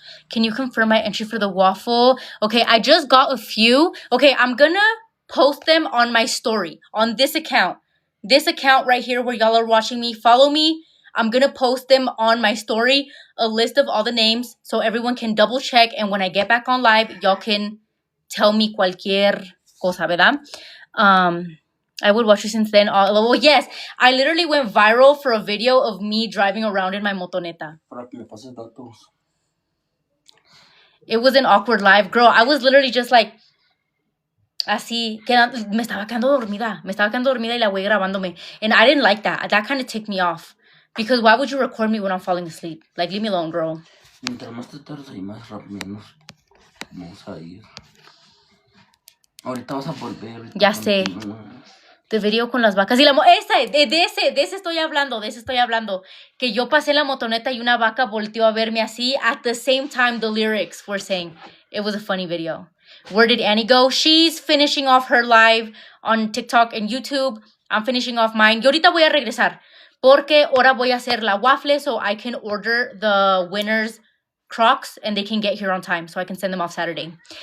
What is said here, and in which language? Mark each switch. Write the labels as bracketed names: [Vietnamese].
[English] Can you confirm my entry for the waffle? Okay, I just got a few. Okay, I'm gonna post them on my story. On this account. This account right here where y'all are watching me. Follow me. I'm gonna post them on my story. A list of all the names so everyone can double check. And when I get back on live, y'all can tell me [Spanish] cualquier cosa, ¿verdad? [English] I would watch you since then. Well, yes, I literally went viral for a video of me driving around in my motoneta. [Spanish] Para que me pases datos. [English] It was an awkward live. Girl, I was literally just like, [Spanish] así, me estaba quedando dormida y la güey grabándome. [English] And I didn't like that. That kind of ticked me off. Because why would you record me when I'm falling asleep? Like, leave me alone, girl. [Spanish] Mientras más te tardes ahí, más menos vamos a ir. Ahorita vas a volver. Ya sé. [English] The video [Spanish] con las vacas y la de ese estoy hablando, que yo pasé la motoneta y una vaca volteó a verme así. [English] At the same time, the lyrics were saying it was a funny video. Where did Annie go? She's finishing off her live on TikTok and YouTube. I'm finishing off mine. [Spanish] Y ahorita voy a regresar porque ahora voy a hacer la waffle [English] so I can order the winners Crocs and they can get here on time so I can send them off Saturday.